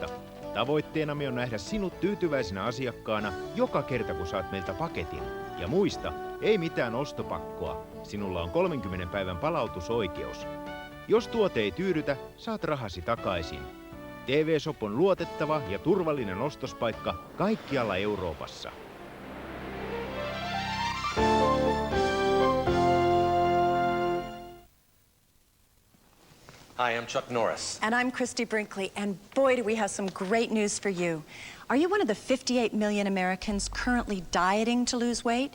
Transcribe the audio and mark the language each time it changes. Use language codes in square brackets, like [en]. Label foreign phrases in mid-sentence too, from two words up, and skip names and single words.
[fi] Tavoitteenamme on nähdä sinut tyytyväisenä asiakkaana joka kerta, kun saat meiltä paketin. Ja muista, ei mitään ostopakkoa. Sinulla on 30 päivän palautusoikeus. Jos tuote ei tyydytä, saat rahasi takaisin. TV-shop on luotettava ja turvallinen ostospaikka kaikkialla Euroopassa. [en] Hi, I'm Chuck Norris. And I'm Christy Brinkley, and boy, do we have some great news for you. Are you one of the 58 million Americans currently dieting to lose weight?